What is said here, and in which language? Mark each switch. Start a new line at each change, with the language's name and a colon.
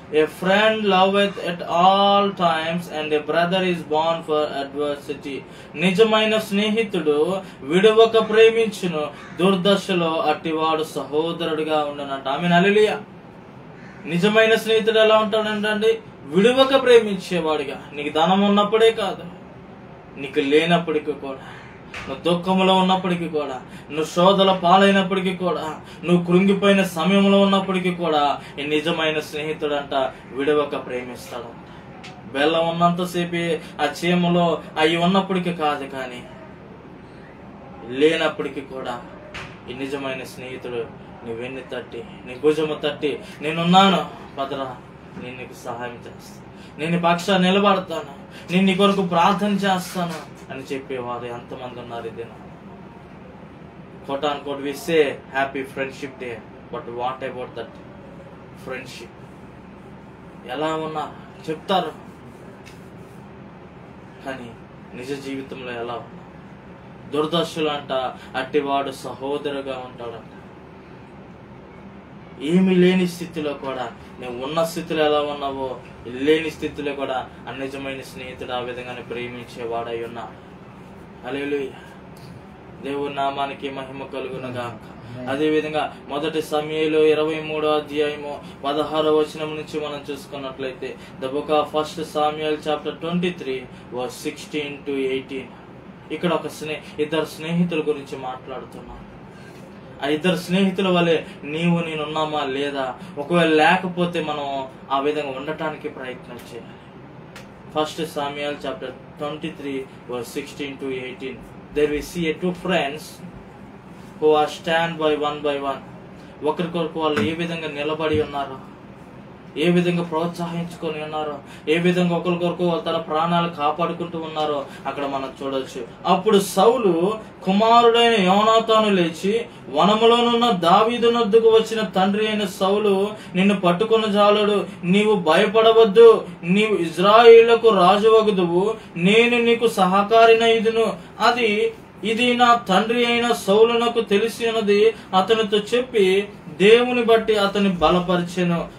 English: A friend loveth at all times and a brother is born for adversity.
Telugu: నిజమైన స్నేహితుడు విడువక ప్రేమించును, దుర్దశలో అట్టివాడు సహోదరుడిగా ఉండనంట. ఆమేన్, హల్లెలూయా. నిజమైన స్నేహితుడు ఎలా ఉంటాడంటే విడువక ప్రేమించేవాడిగా. నీకు ధనం ఉన్నప్పుడే కాదు, నీకు లేనప్పటికీ కూడా, నువ్వు దుఃఖంలో ఉన్నప్పటికీ కూడా, నువ్వు శోధల పాలైనప్పటికీ కూడా, నువ్వు కృంగిపోయిన సమయంలో ఉన్నప్పటికీ కూడా ఈ నిజమైన స్నేహితుడు అంట విడవక ప్రేమిస్తాడంట. బెల్లం ఉన్నంతసేపే ఆ చీమలో అవి ఉన్నప్పటికీ కాదు, కానీ లేనప్పటికీ కూడా ఈ నిజమైన స్నేహితుడు నీ వెన్ను తట్టి, నీ భుజము తట్టి, నేనున్నాను పదరా, నేను నీకు సహాయం చేస్తాను, నేను నీ పక్షాన్ని నిలబడతాను, నేను నీ కొరకు ప్రార్థన చేస్తాను అని చెప్పేవారు ఎంతమంది ఉన్నారు. ఇదేనా
English: quote unquote we say happy friendship day, but what about that friendship?
Telugu: ఎలా ఉన్నా చెప్తారు, కానీ నిజ జీవితంలో ఎలా ఉన్నా? దుర్దశలు అంట అట్టివాడు సహోదరుగా ఉంటాడంట. ఏమి లేని స్థితిలో కూడా, నువ్వు ఉన్న స్థితిలో ఎలా ఉన్నావో లేని స్థితిలో కూడా ఆ నిజమైన స్నేహితుడు ఆ విధంగానే ప్రేమించేవాడై ఉన్నాడు. హల్లెలూయా. దేవుని నామానికి మహిమ కలుగునుగాక. అదే విధంగా 1 సమూయేలు 23వ అధ్యాయము 16వ వచనం నుంచి మనం చూసుకున్నట్లయితే,
English: The book of 1 Samuel chapter 23 verse 16 to 18.
Telugu: ఇక్కడ ఒక ఇద్దరు స్నేహితుల గురించి మాట్లాడుతున్నాను. ఆ ఇద్దరు స్నేహితుల వలె నీవు నేనున్నామా లేదా? ఒకవేళ లేకపోతే మనం ఆ విధంగా ఉండటానికి ప్రయత్నం చేయాలి.
English: 1 Samuel chapter 23 verse 16 to 18. There we see two friends who are stand by one.
Telugu: ఒకరికొరకు వాళ్ళు ఏ విధంగా నిలబడి ఉన్నారో, ఏ విధంగా ప్రోత్సహించుకొని ఉన్నారో, ఏ విధంగా ఒకరికొరకు తన ప్రాణాలు కాపాడుకుంటూ ఉన్నారో అక్కడ మనం చూడొచ్చు. అప్పుడు సౌలు కుమారుడైన యోనాతాను లేచి వనములోనున్న దావీదు నొద్దకు వచ్చిన తండ్రి అయిన సౌలు, నిన్ను పట్టుకున్న జాలుడు, నీవు భయపడవద్దు, నీవు ఇజ్రాయేలుకు రాజువగుదువు, నేను నీకు సహకారినైదును, ఇది నా తండ్రి అయిన సౌలునకు తెలిసినది అతనితో చెప్పి దేవుని బట్టి అతని బలపరిచెను.